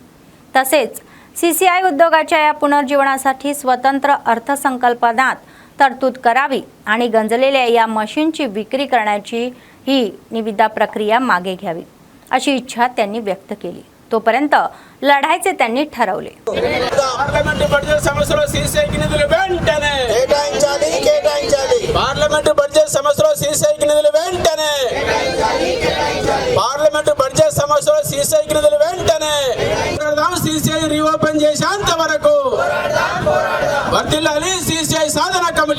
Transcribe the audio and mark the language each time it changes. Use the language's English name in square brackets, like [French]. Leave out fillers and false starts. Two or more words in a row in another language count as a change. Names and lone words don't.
[Marathi] तसेच सीसीआय उद्योगाच्या या पुनर्जीवनासाठी स्वतंत्र अर्थसंकल्पात तरतूद करावी आणि गंजलेल्या या मशीनची विक्री करण्याची ही निविदा प्रक्रिया मागे घ्यावी अशी इच्छा त्यांनी व्यक्त केली. तोपर्यंत लढायचे त्यांनी ठरवले. [Telugu] పార్లమెంట్ బడ్జెట్ సమస్యలో సీసీఐకి నిధులు వెంటనే కేటాయించాలి. పార్లమెంట్ బడ్జెట్ సమస్యలో సీసీఐకి నిధులు వెంటనే పార్లమెంట్ బడ్జెట్ సమస్యలో సీసీఐకి నిధులు వెంటనే సీసీఐ రీఓపెన్ చేసేంత వరకు వర్ధిల్లాలి సీసీఐ సాధన కమిటీ.